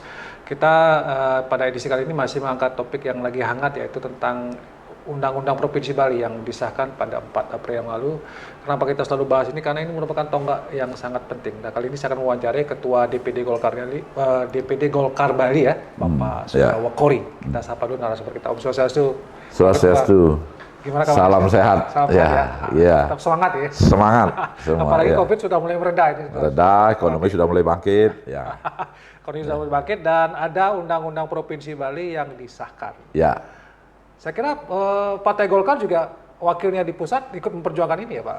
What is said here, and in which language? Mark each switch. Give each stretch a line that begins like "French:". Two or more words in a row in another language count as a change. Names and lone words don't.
Indonesian: Kita pada edisi kali ini masih mengangkat topik yang lagi hangat, yaitu tentang Undang-Undang Provinsi Bali yang disahkan pada 4 April yang lalu. Kenapa kita selalu bahas ini? Karena ini merupakan tonggak yang sangat penting. Nah, kali ini saya akan mewawancarai Ketua DPD Golkar Bali ya, Bapak Sudawa Kori. Kita sapa dulu narasumber kita. Om Swastiastu. Swastiastu. Gimana kabar? Salam sehat. Salam ya, sehat ya. Tetap semangat ya. Semangat. Apalagi ya. COVID sudah mulai mereda ini. Mereda, ekonomi sudah mulai bangkit. Ya. Ekonomi sudah mulai bangkit dan ada Undang-Undang Provinsi Bali yang disahkan. Ya. Saya kira Partai Golkar juga wakilnya di pusat ikut memperjuangkan ini ya Pak?